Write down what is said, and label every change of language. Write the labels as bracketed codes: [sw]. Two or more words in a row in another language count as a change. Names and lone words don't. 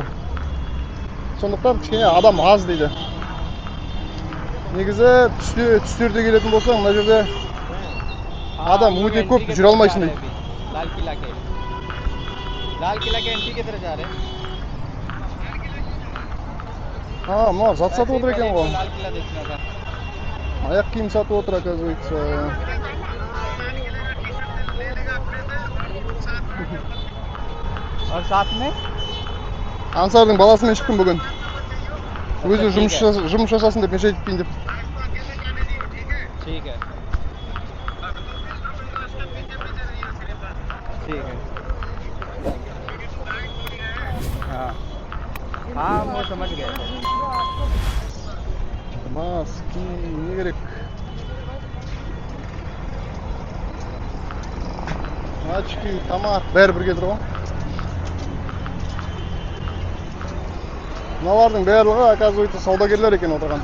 [kk] Сондықтан кішкене адам аз дейді. Негізі түстерде келетін болсаң, мына жерде адам өте көп жүре алмайсың дейді. [hi] लाल किला के एंट्री की तरफ जा रहे हैं [kk] Мына зат сатып отыр екен ғой. [hi] लाल किला देखना था [kk] Аяқ киім сатып отыр, оказывается. [hi] और साथ में [kk] Ансардың баласымен шықтым бүгін. Өзі жұмыс жасасын деп, мен жетпейін деп. [hi] ठीक है हाँ हाँ वो समझ गया [kk] Mас, ки, не керек. Очки, тамақ, бәрі бірге тұр ғой. Мыналардың барлығы, оказывается, саудагерлер екен отырған.